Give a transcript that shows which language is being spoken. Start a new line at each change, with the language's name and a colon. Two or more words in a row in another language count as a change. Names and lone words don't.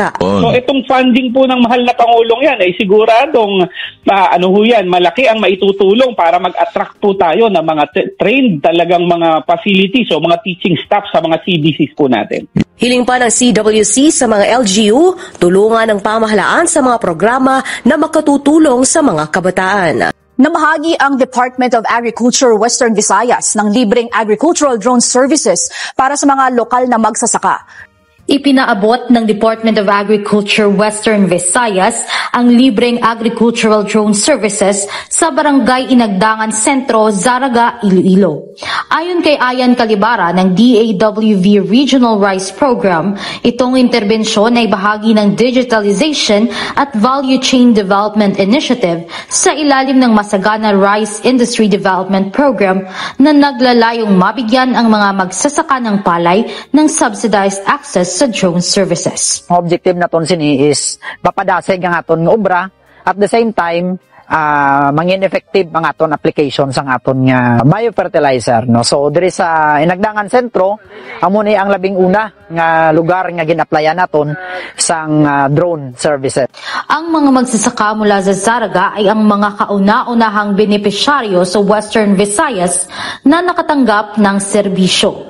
Filipino: So itong funding po ng mahal na Pangulong yan ay siguradong malaki ang maitutulong para mag-attract po tayo ng mga trained talagang mga facilities o mga teaching staff sa mga CDCs po natin. Hiling pa ng CWC sa mga LGU, tulungan ng pamahalaan sa mga programa na makatutulong sa mga kabataan. Namahagi ang Department of Agriculture Western Visayas ng libreng agricultural drone services para sa mga lokal na magsasaka. Ipinaabot ng Department of Agriculture Western Visayas ang libreng agricultural drone services sa Barangay Inagdangan Sentro, Zaraga, Iloilo. Ayon kay Ayan Calibara ng DAWV Regional Rice Program, itong interbensyon ay bahagi ng Digitalization at Value Chain Development Initiative sa ilalim ng Masagana Rice Industry Development Program na naglalayong mabigyan ang mga magsasaka ng palay ng subsidized access sa drone services.
Hiligaynon: Objective naton sini is papadasig ang aton nga obra
English: at the same time
Hiligaynon: mangin effective ang aton application sa aton nga biofertilizer, no. So diri sa Inagdangan Sentro amo ni ang labing una nga lugar nga gin-applyan naton sang drone services.
Filipino: Ang mga magsasaka mula sa Zaraga ay ang mga kauna-unahang benepisyaryo sa Western Visayas na nakatanggap ng serbisyo.